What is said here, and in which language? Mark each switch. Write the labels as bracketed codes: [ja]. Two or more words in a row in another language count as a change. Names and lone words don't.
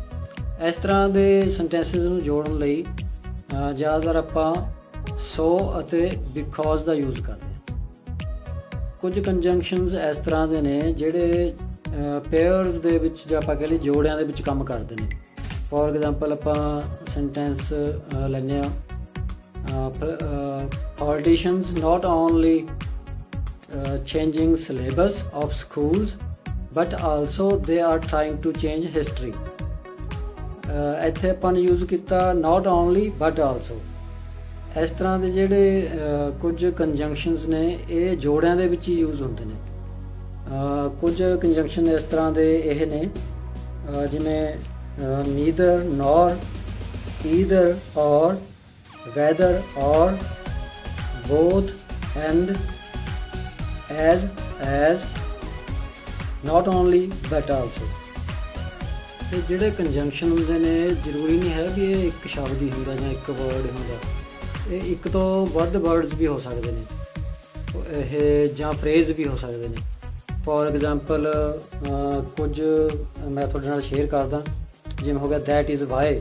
[pa] ਇਸ ਤਰ੍ਹਾਂ ਦੇ ਸੈਂਟੈਂਸਸ ਨੂੰ ਜੋੜਨ ਲਈ ਜ਼ਿਆਦਾਤਰ ਆਪਾਂ ਸੋ ਅਤੇ ਬਿਕੋਜ਼ ਦਾ ਯੂਜ਼ ਕਰਦੇ ਹਾਂ। ਕੁਝ ਕੰਜੰਕਸ਼ਨਸ ਇਸ ਤਰ੍ਹਾਂ ਦੇ ਨੇ ਜਿਹੜੇ ਪੇਅਰਸ ਦੇ ਵਿੱਚ ਜਾਂ ਆਪਾਂ ਕਹਿ ਲਈਏ ਜੋੜਿਆਂ ਦੇ ਵਿੱਚ ਕੰਮ ਕਰਦੇ ਨੇ। [en] for example [pa] ਆਪਾਂ ਸੈਂਟੈਂਸ ਲੈਂਦੇ ਹਾਂ, [en] politicians not only changing syllabus of schools but also they are trying to change history। [pa] ਇੱਥੇ ਆਪਾਂ ਨੇ ਯੂਜ਼ ਕੀਤਾ [en] not only but also। [pa] ਇਸ ਤਰ੍ਹਾਂ ਦੇ ਜਿਹੜੇ ਕੁਝ ਕੰਜੰਕਸ਼ਨਸ ਨੇ ਇਹ ਜੋੜਿਆਂ ਦੇ ਵਿੱਚ ਹੀ ਯੂਜ਼ ਹੁੰਦੇ ਨੇ। ਕੁਝ ਕੰਜੰਕਸ਼ਨ ਇਸ ਤਰ੍ਹਾਂ ਦੇ ਇਹ ਨੇ, ਜਿਵੇਂ [en] neither nor, either or, whether or, both and, as, not only but also। [pa] ਇਹ ਜਿਹੜੇ ਕੰਜੰਕਸ਼ਨ ਹੁੰਦੇ ਨੇ ਜ਼ਰੂਰੀ ਨਹੀਂ ਹੈ ਵੀ ਇਹ ਇੱਕ ਸ਼ਬਦ ਹੀ ਹੁੰਦਾ ਜਾਂ ਇੱਕ ਵਰਡ ਹੁੰਦਾ। ਇਹ ਇੱਕ ਤੋਂ ਵੱਧ ਵਰਡਸ ਵੀ ਹੋ ਸਕਦੇ ਨੇ, ਇਹ ਜਾਂ ਫਰੇਜ਼ ਵੀ ਹੋ ਸਕਦੇ ਨੇ। [en] for example [pa] ਕੁਝ ਮੈਂ ਤੁਹਾਡੇ ਨਾਲ ਸ਼ੇਅਰ ਕਰਦਾ, ਜਿਵੇਂ ਹੋ ਗਿਆ [en] that is why.